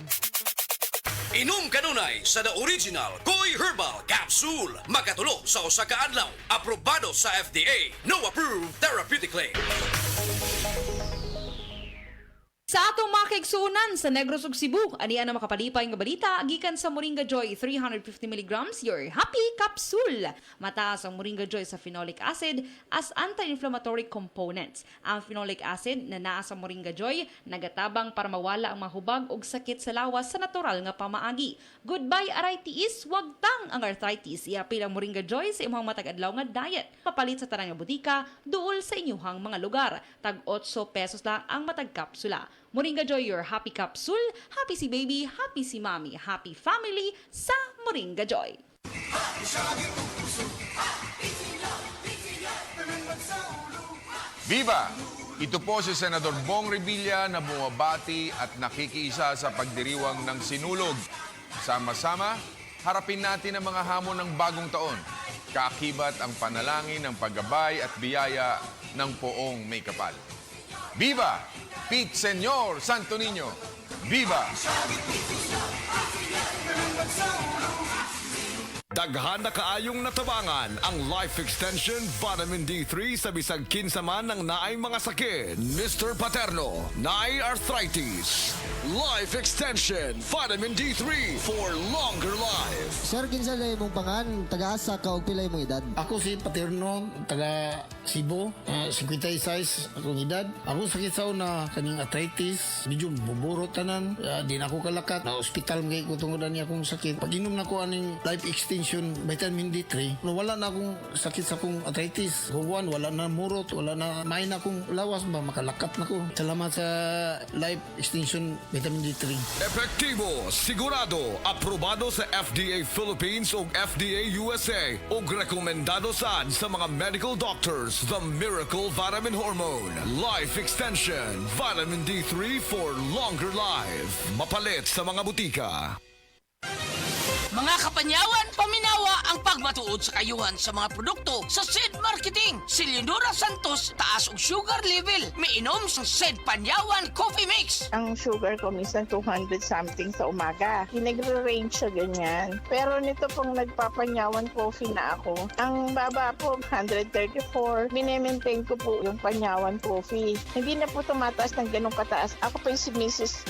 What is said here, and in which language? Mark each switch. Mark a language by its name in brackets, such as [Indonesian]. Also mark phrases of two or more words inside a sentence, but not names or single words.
[Cebuano] Inom kanunay sa The Original Koi Herbal Capsule. Makatulo sa usa ka adlaw. Aprobado sa FDA. [English] No approved therapeutically. [Cebuano] Sa atong mga kaigsunan sa Negros ug Cebu, aniya na makapalipay nga balita gikan sa Moringa Joy 350 mg [English] your happy capsule. [Cebuano] Mataas ang Moringa Joy sa [English] phenolic acid as anti-inflammatory components. [Cebuano] Ang [English] phenolic acid [Cebuano] na naa sa Moringa Joy nagatabang para mawala ang mahubag ug sakit sa lawas sa natural nga pamaagi. [English] Goodbye arthritis, [Cebuano] wag tang ang arthritis. Iapil ang Moringa Joy sa imong matag adlaw nga diet. Papalit sa tanang nga butika duol sa inyuhang mga lugar. Tag 8 pesos lang ang matag kapsula. [English] Moringa Joy, your happy capsule. Happy [Cebuano] si baby, [English] happy si mommy, happy family sa Moringa Joy. [Spanish] Viva! [Filipino] Ito po si Senador Bong Revilla na bumabati at nakikiisa sa pagdiriwang ng sinulog. Sama-sama, harapin natin ang mga hamon ng bagong taon. Kaakibat ang panalangin ng paggabay at biyaya ng poong may kapal. [Spanish] Viva! Pete Senyor Santo Niño! Viva! [Cebuano] Daghan na kaayong natabangan ang Life Extension Vitamin D3 sa bisag kinsa man ng naay mga sakit. Mr. Paterno, naay arthritis. [English] Life Extension Vitamin D3 for longer life. [Cebuano] Sir, kinsa lay mong pangan, taga-asa ka og pilay mong edad? Ako si Paterno, taga Cebu, 56 akong edad. Ako sakit sa una kaning arthritis, medyo buburo tanan, di na ako kalakat. Na ospital ngay ko tungod ani akong sakit. Pag inom na ko aning Life Extension Vitamin D3, no, wala na akong sakit sa akong arthritis. Kuwan, wala na murot, wala na may na akong lawas ba, makalakat na ko. Salamat sa Life Extension Vitamin D3. Epektibo, sigurado, aprobado sa FDA Philippines ug FDA USA ug rekomendado sad sa mga [English] medical doctors. The Miracle Vitamin Hormone. Life Extension Vitamin D3 for longer life. [Cebuano] Mapalit sa mga butika. Mga kapanyawan, paminawa ang pagmatuod sa kayuhan sa mga produkto sa SED Marketing. Si Leonora Santos, taas og sugar level. Miinom sa SED Panyawan Coffee Mix. [Filipino] Ang sugar ko minsan 200 something sa umaga. Nagre-range siya ganyan. Pero nito pong nagpapanyawan coffee na ako, ang baba po 134. Minemaintain ko po yung panyawan coffee. Hindi na po tumataas ng ganong kataas. Ako po yung si Mrs.